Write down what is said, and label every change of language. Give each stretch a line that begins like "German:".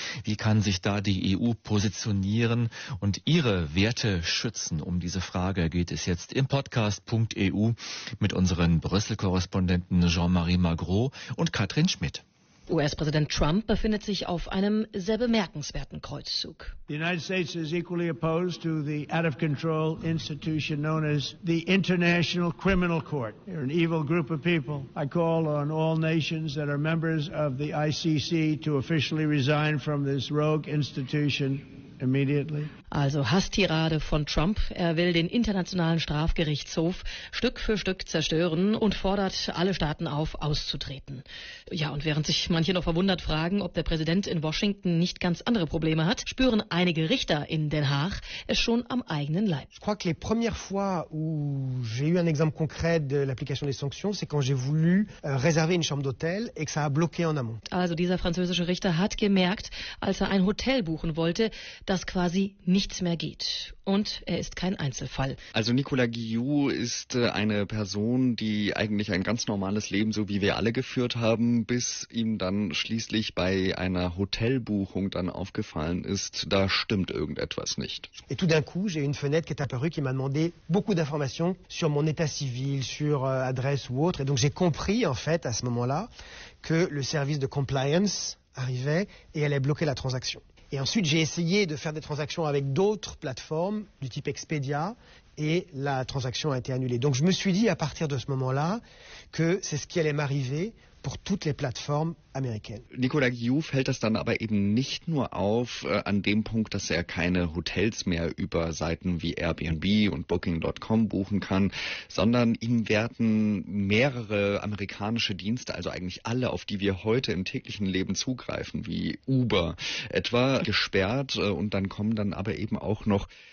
German: Wie kann sich da die EU positionieren und ihre Werte schützen? Um diese Frage geht es jetzt im Podcast.eu mit unseren Brüssel-Korrespondenten Jean-Marie Magro und Katrin Schmidt. US-Präsident Trump befindet sich auf einem sehr bemerkenswerten Kreuzzug.
English: The United States is equally opposed to the out-of-control institution known as the International Criminal Court. They're an evil group of people. I call on all nations that are members of the ICC to officially resign from this rogue institution immediately.
German: Also Hasstirade von Trump. Er will den Internationalen Strafgerichtshof Stück für Stück zerstören und fordert alle Staaten auf, auszutreten. Ja, und während sich manche noch verwundert fragen, ob der Präsident in Washington nicht ganz andere Probleme hat, spüren einige Richter in Den Haag es schon am eigenen Leib. Ich glaube, die erste Mal, wo ich ein Beispiel konkret der Anwendung der Sanktionen hatte, war, als ich eine
French: Chambre d'Hotel
German: reservierte und das in Amont. Also dieser französische Richter hat gemerkt, als er ein Hotel buchen wollte, dass quasi nichts mehr geht. Und er ist kein Einzelfall. Also Nicolas Guillaume ist eine Person, die eigentlich ein ganz normales Leben, so wie wir alle geführt haben, bis ihm dann schließlich bei einer Hotelbuchung dann aufgefallen ist, da stimmt irgendetwas nicht.
French: Et tout d'un coup, j'ai une fenêtre qui est apparue qui m'a demandé beaucoup d'informations sur mon état civil, sur adresse ou autre. Et donc j'ai compris en fait à ce moment-là que le service de compliance arrivait et allait bloquer la transaction. Et ensuite, j'ai essayé de faire des transactions avec d'autres plateformes du type Expedia et la transaction a été annulée. Donc je me suis dit à partir de ce moment-là que c'est ce qui allait m'arriver pour toutes les plateformes.
German: Nicolas Guillaume fällt das dann aber eben nicht nur auf an dem Punkt, dass er keine Hotels mehr über Seiten wie Airbnb und Booking.com buchen kann, sondern ihm werden mehrere amerikanische Dienste, also eigentlich alle, auf die wir heute im täglichen Leben zugreifen, wie Uber etwa, gesperrt und dann kommen dann aber eben auch noch